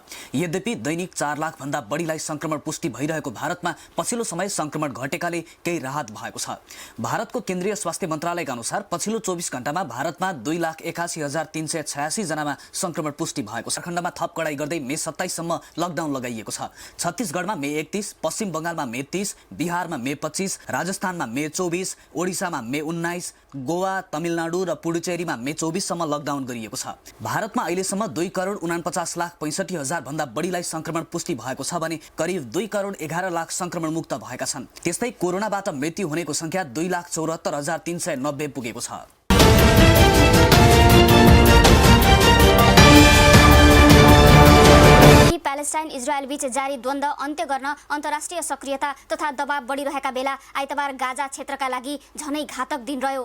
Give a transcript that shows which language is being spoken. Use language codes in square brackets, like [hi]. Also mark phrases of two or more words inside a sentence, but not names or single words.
[ne] यद्यपि दैनिक 4 लाख भन्दा बढीलाई संक्रमण पुष्टि भइरहेको भारतमा पछिल्लो समय संक्रमण घटेकाले केही राहत भएको छ। भारतको केन्द्रीय स्वास्थ्य मन्त्रालयका अनुसार पछिल्लो 24 घण्टामा भारतमा 2,81,386 जनामा संक्रमण पुष्टि भएको छ। खण्डमा थप कडाई गर्दै मे 27 सम्म लकडाउन लगाइएको छ। छत्तीसगढमा मे 31, पश्चिम बंगालमा मे 30, बिहारमा मे 25, राजस्थानमा मे 24, ओडिसामा मे 19, गोवा, तमिलनाडु र पुडुचेरीमा मे 24 सम्म लकडाउन गरिएको छ। भारतमा अहिलेसम्म 2,49,60,000 भन्दा बढीलाई संक्रमण पुष्टि भएको छ भने करिब 2,11,00,000 संक्रमण मुक्त भएका छन्। त्यस्तै कोरोनाबाट मृत्यु हुनेको संख्या 2,74,390 पुगेको छ। प्यालेस्टाइन इजरायल बीच जारी द्वन्द अन्त्य गर्न अन्तर्राष्ट्रिय सक्रियता तथा दबाव बढिरहेका बेला आइतबार गाजा क्षेत्रका लागि झनै घातक दिन रह्यो।